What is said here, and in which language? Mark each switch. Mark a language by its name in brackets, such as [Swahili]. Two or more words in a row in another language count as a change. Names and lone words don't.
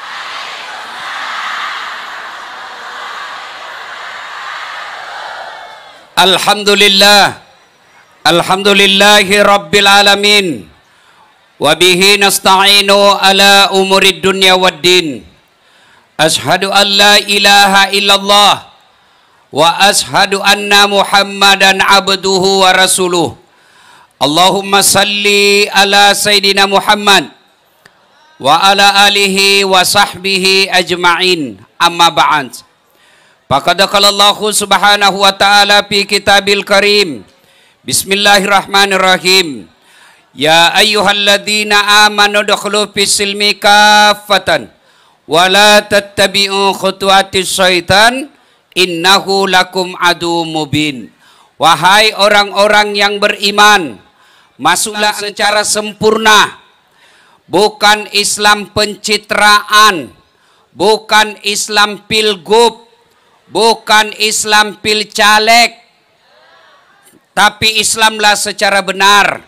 [Arabic] الحمد لله، الحمد لله رب العالمين, وبه نستعين على أمور الدنيا والدين. أشهد أن لا إله إلا الله وأشهد أن محمدا عبده ورسوله. اللهم صل على سيدنا محمد وعلى آله وصحبه أجمعين، أما بعد. فقد قال الله سبحانه وتعالى في الكتاب الكريم. Bismillahirrahmanirrahim. يا أيها الذين آمنوا ادخلوا في السلم كافة ولا تتبعوا خطوات الشيطان إنه لكم عدو مبين. [Indonesian] Wahai orang-orang yang beriman, masuklah secara sempurna. Bukan Islam pencitraan, bukan Islam pilgub, bukan Islam pilcaleg, tapi Islamlah secara benar.